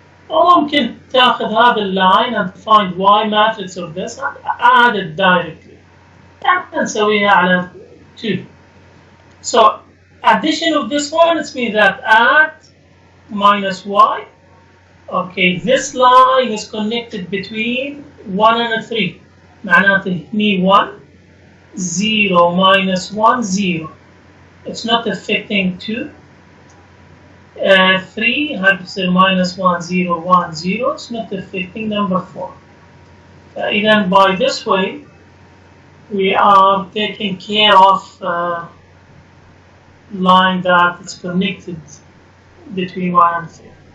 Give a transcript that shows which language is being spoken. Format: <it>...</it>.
<ar>أو ممكن تاخذ هذا اللاين</ar> <en>and find y matrix of this and add it directly.</en> <ar>يعني نسويها على 2.</ar> <en>So addition of this one, it means that add minus y. Okay, this line is connected between 1 and 3.</en> <ar>معناته هني 1, 0 minus 1, 0.</ar> <en>It's not affecting 2.</en> <ar>3 هتصير minus 1, 0, 1, 0.</ar> <en>It's not affecting number 4. Even by this way, we are taking care of line that is connected between 1 and 3.</en>